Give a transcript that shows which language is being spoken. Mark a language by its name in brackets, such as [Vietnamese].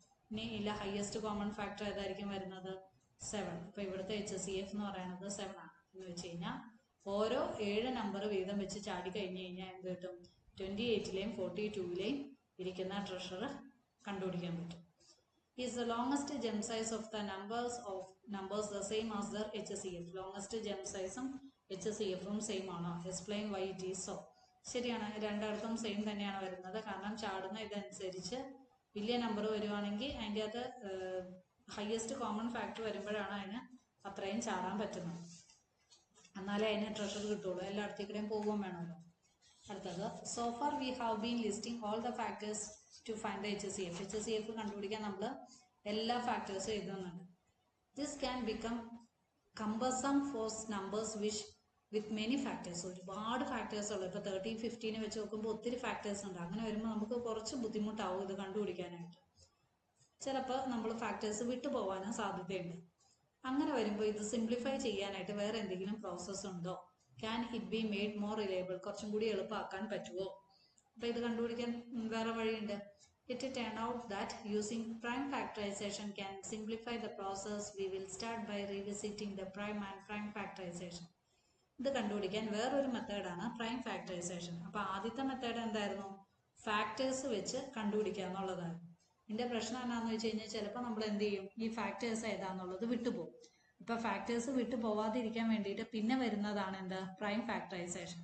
[Malayalam] ഇനി ഇല്ല highest common factor ഏതായിരിക്കും വരുന്നത്? 7. അപ്പോൾ ഇവിടുത്തെ HCF എന്ന് പറയുന്നത് 7 ആണ്. എന്ന് വെച്ച് കഴിഞ്ഞാൽ ഓരോ 7 നമ്പർ വീതം വെച്ച് ചാടി കഴിഞ്ഞ് കഴിഞ്ഞാൽ എന്ത് കിട്ടും? 28ലെയും 42ലെയും ഇരിക്കുന്ന ട്രഷർ കണ്ടുപിടിക്കാൻ പറ്റും. [English] Is the longest gem size of the numbers the same as their HCF? Longest gem size [Malayalam] ഉം HCFഉം സെയിം ആണോ? [English] Explain why it is so. [Malayalam] ശരിയാണ്. രണ്ടിടത്തും സെയിം തന്നെയാണ് വരുന്നത്. കാരണം ചാടുന്ന ഇതനുസരിച്ച് വലിയ നമ്പർ വരുവാണെങ്കിൽ അതിൻ്റെ അകത്ത് ഹയസ്റ്റ് കോമൺ ഫാക്ടർ വരുമ്പോഴാണ് അതിന് അത്രയും ചാടാൻ പറ്റുന്നത്. എന്നാലേ അതിന് ട്രഷർ കിട്ടുള്ളൂ. എല്ലായിടത്തേക്കും പോകുകയും വേണമല്ലോ. അടുത്തത് [English] so far we have been listing all the factors to find the HCF. [Malayalam] HCF കണ്ടുപിടിക്കാൻ നമ്മൾ എല്ലാ ഫാക്ടേഴ്സും എഴുതുന്നുണ്ട്. [English] This can become cumbersome for numbers which with many factors. [Malayalam] ഒരുപാട് ഫാക്ടേഴ്സ് ഉള്ളു. ഇപ്പോൾ 30, 15 വെച്ച് നോക്കുമ്പോൾ ഒത്തിരി ഫാക്ടേഴ്സ് ഉണ്ട്. അങ്ങനെ വരുമ്പോൾ നമുക്ക് കുറച്ച് ബുദ്ധിമുട്ടാവും ഇത് കണ്ടുപിടിക്കാനായിട്ട്. ചിലപ്പോൾ നമ്മൾ ഫാക്ടേഴ്സ് വിട്ടുപോകാനും സാധ്യതയുണ്ട്. അങ്ങനെ വരുമ്പോൾ ഇത് സിംപ്ലിഫൈ ചെയ്യാനായിട്ട് വേറെ എന്തെങ്കിലും പ്രോസസ്സ് ഉണ്ടോ? [English] Can it be made more reliable? [Malayalam] കുറച്ചും കൂടി എളുപ്പമാക്കാൻ പറ്റുമോ? അപ്പോൾ ഇത് കണ്ടുപിടിക്കാൻ വേറെ വഴിയുണ്ട്. [English] It turned out that using prime factorization can simplify the process. We will start by revisiting the prime and prime factorization. [Malayalam] ഇത് കണ്ടുപിടിക്കാൻ വേറൊരു മെത്തേഡാണ് പ്രൈം ഫാക്ടറൈസേഷൻ. അപ്പോൾ ആദ്യത്തെ മെത്തേഡ് എന്തായിരുന്നു? ഫാക്ടേഴ്സ് വെച്ച് കണ്ടുപിടിക്കുക എന്നുള്ളതാണ്. ഇതിൻ്റെ പ്രശ്നം എന്താണെന്ന് വെച്ച് കഴിഞ്ഞാൽ ചിലപ്പോൾ നമ്മൾ എന്ത് ചെയ്യും? ഈ ഫാക്ടേഴ്സ് ഏതാണെന്നുള്ളത് വിട്ടുപോകും. ഇപ്പൊ ഫാക്ടേഴ്സ് വിട്ടു പോവാതിരിക്കാൻ വേണ്ടിയിട്ട് പിന്നെ വരുന്നതാണ് എന്ത് പ്രൈം ഫാക്ടറൈസേഷൻ.